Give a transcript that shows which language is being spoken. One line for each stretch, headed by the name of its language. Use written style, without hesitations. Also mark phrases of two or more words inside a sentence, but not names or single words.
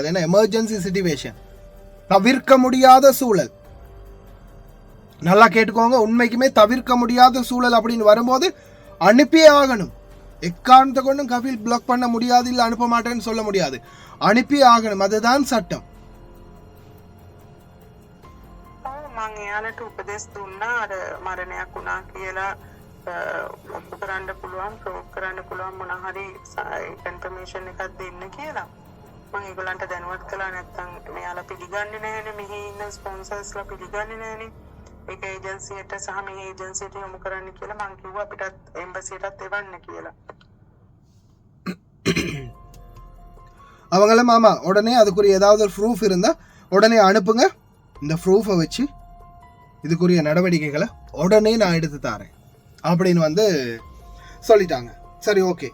Tamil: ஏன்னா
English: emergency situation,
Tamil: தவிர்க்க முடியாத சூழல். நல்லா கேட்டுக்கோங்க, உண்மைக்குமே தவிர்க்க முடியாத சூழல் அப்படின்னு வரும்போது அனுப்பியே ஆகணும். எக்காரணத்தை கொண்டும் கஃபீல் பிளாக் பண்ண முடியாது, இல்லை அனுப்ப மாட்டேன்னு சொல்ல முடியாது, அனுப்பியே ஆகணும். அதுதான் சட்டம்.
Sinhala: මං එයාලට උපදෙස් දුන්නා අර මරණයක් වුණා කියලා ඔප්පු කරන්න පුළුවන්, ප්‍රූව් කරන්න පුළුවන් මොන හරි ඉන්ෆර්මේෂන් එකක් දෙන්න කියලා. මම ඒගොල්ලන්ට දැනුවත් කළා, නැත්නම් මෙයාලා පිළිගන්නේ නැහැනේ, මෙහි ඉන්න ස්පොන්සර්ස්ලා පිළිගන්නේ නැහැනේ. ඒක ඒජන්සියට සහ මේ ඒජන්සියට යොමු කරන්න කියලා මං කිව්වා අපිටත් එම්බසියටත් එවන්න කියලා.
Tamil: அவங்களும் ஆமா உடனே அதுக்குரிய ஏதாவது ஒரு ப்ரூஃப் இருந்தால் உடனே அனுப்புங்க, இந்த ப்ரூஃபை வச்சு இதுக்குரிய நடவடிக்கைகளை உடனே நான் எடுத்து தரேன் அப்படின்னு வந்து சொல்லிட்டாங்க. சரி, ஓகே.